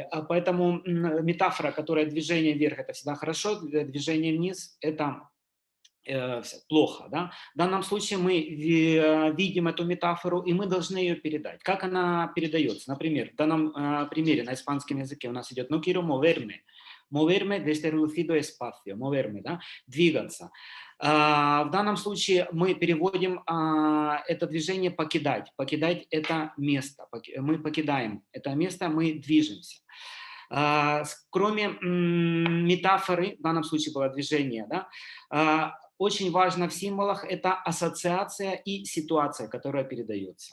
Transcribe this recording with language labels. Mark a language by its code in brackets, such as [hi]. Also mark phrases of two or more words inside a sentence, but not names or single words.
[ru] Поэтому метафора, которая движение вверх, это всегда хорошо, движение вниз, это плохо. Да? В данном случае мы видим эту метафору, и мы должны ее передать. Как она передается? Например, в данном примере на испанском языке у нас идет [es] «no quiero moverme». Moverme desde reducido espacio. Moverme, [ru] да? Двигаться. В данном случае мы переводим это движение «покидать». Покидать – это место. Мы покидаем это место, мы движемся. Кроме метафоры, в данном случае было движение, да, очень важно в символах это ассоциация и ситуация, которая передается.